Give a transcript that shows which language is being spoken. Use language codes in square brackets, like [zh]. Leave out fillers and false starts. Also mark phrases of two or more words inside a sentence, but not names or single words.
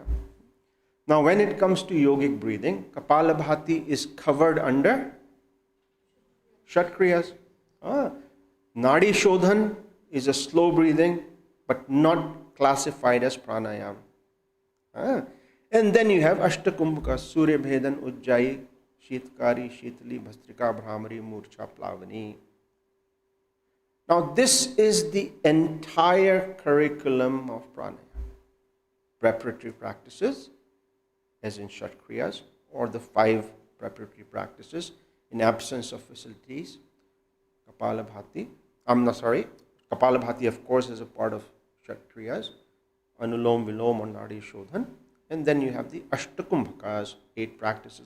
[en] Now when it comes to yogic breathing, Kapalabhati is covered under Shat Kriyas. Nadi Shodhan is a slow breathing but not classified as pranayama. And then you have Ashtakumbhaka, Surya Bhedan, Ujjayi, Shitkari, Shitali, Bhastrika, Brahmari, Murcha, Plavani. Now this is the entire curriculum of pranayama. Preparatory practices, as in Shat Kriyas, or the 5 preparatory practices in absence of facilities. Kapalabhati, Kapalabhati of course is a part of Shat Kriyas, Anulom Vilom or Nadi Shodhan, and then you have the Ashtakumbhakas, 8 practices.